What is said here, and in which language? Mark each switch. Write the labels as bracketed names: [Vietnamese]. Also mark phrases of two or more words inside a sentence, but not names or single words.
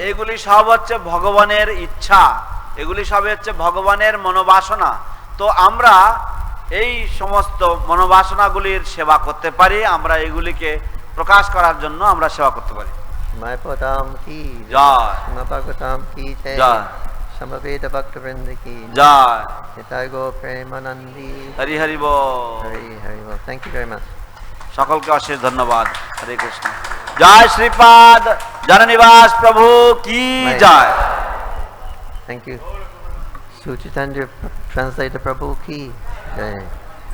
[Bangla] এগুলি সব হচ্ছে ভগবানের ইচ্ছা, এগুলি সব হচ্ছে ভগবানের মনোবাসনা। তো আমরা এই সমস্ত মনোবাসনাগুলির সেবা করতে পারি, আমরা এগুলিকে প্রকাশ করার জন্য আমরা সেবা করতে পারি। [Hindi] Mayapur Dham ki [Bangla] জয়, [Hindi] Srimad Bhagavatam ki [Bangla] জয়, [Hindi] Samaveda Bhaktivinoda ki [Bangla] জয়, Nitai Gaur Premanandi. হরি হরি বল। হরি হরি বল. [English] Thank you very much. [Bangla] সকলকে অশেষ ধন্যবাদ। হরে কৃষ্ণ। জয় শ্রীপাদ জননিবাস প্রভু কি জয়। [English] Thank you. Suchitandra Translator Prabhu [Hindi] की जय.